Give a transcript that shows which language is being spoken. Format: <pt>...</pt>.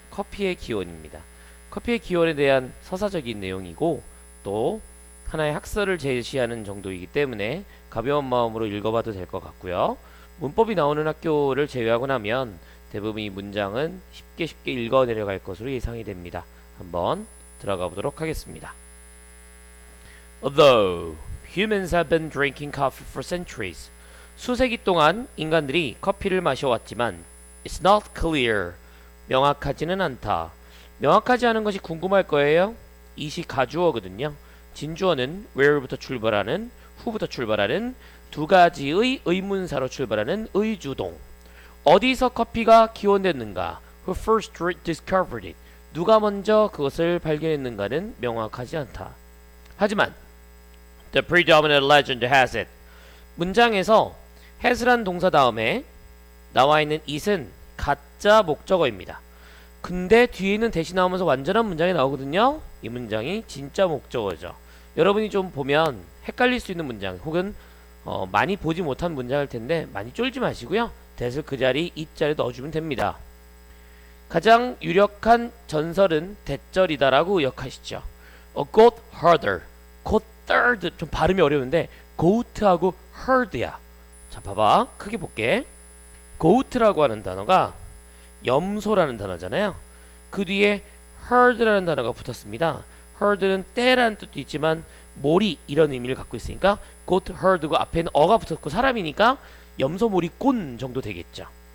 <ko>커피의 기원입니다. 커피의 기원에 대한 서사적인 내용이고 또 하나의 학설을 제시하는 정도이기 때문에 가벼운 마음으로 읽어봐도 될 것 같고요. 문법이 나오는 학교를 제외하고 나면 대부분 이 문장은 쉽게 읽어 내려갈 것으로 예상이 됩니다. 한번 들어가 보도록 하겠습니다.</ko> <en>Although humans have been drinking coffee for centuries,</en> <ko>수세기 동안 인간들이 커피를 마셔왔지만</ko> <en>it's not clear,</en> <ko>명확하지는 않다. 명확하지 않은 것이 궁금할 거예요. 이시 가주어거든요. 진주어는 where부터 출발하는, who부터 출발하는 두 가지의 의문사로 출발하는 의주동. 어디서 커피가 기원됐는가?</ko> <en>Who first discovered it?</en> <ko>누가 먼저 그것을 발견했는가는 명확하지 않다. 하지만</ko> <en>the predominant legend has it.</en> <ko>문장에서 has란 동사 다음에 나와 있는 it은 가짜 목적어입니다. 근데 뒤에는 대신 나오면서 완전한 문장이 나오거든요. 이 문장이 진짜 목적어죠. 여러분이 좀 보면 헷갈릴 수 있는 문장 혹은 많이 보지 못한 문장일 텐데 많이 쫄지 마시고요. that을 그 자리 it자리에 넣어주면 됩니다. 가장 유력한 전설은 대절이다라고 기억하시죠.</ko> <en>A goat herder, goat third</en> <ko>좀 발음이 어려운데 goat하고 herd야. 자, 봐봐, 크게 볼게. goat라고 하는 단어가 염소라는 단어잖아요. 그 뒤에 herd라는 단어가 붙었습니다. herd는 떼라는 뜻도 있지만 몰이 이런 의미를 갖고 있으니까 goat herd고 앞에는 어가 붙었고 사람이니까 염소몰이 꼰 정도 되겠죠.</ko>